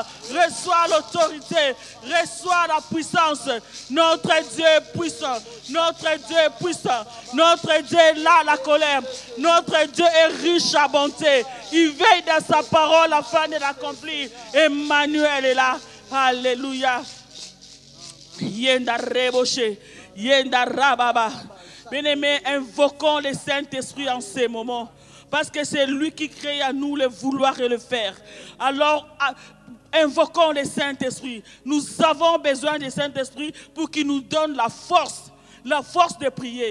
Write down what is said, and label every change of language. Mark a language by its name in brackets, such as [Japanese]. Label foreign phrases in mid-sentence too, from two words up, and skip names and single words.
[French] Reçois l'autorité. Reçois la puissance. Notre Dieu est puissant. Notre Dieu est puissant. Notre Dieu est là, la colère. Notre Dieu est riche à bonté. Il veille dans sa parole afin de l'accomplir. Emmanuel est là. Alléluia. Yenda reboshe. Yenda rababa. Bien-aimés, invoquons le Saint-Esprit en ces moments, parce que c'est lui qui crée à nous le vouloir et le faire. Alors, invoquons le Saint-Esprit. Nous avons besoin du Saint-Esprit pour qu'il nous donne la force de prier.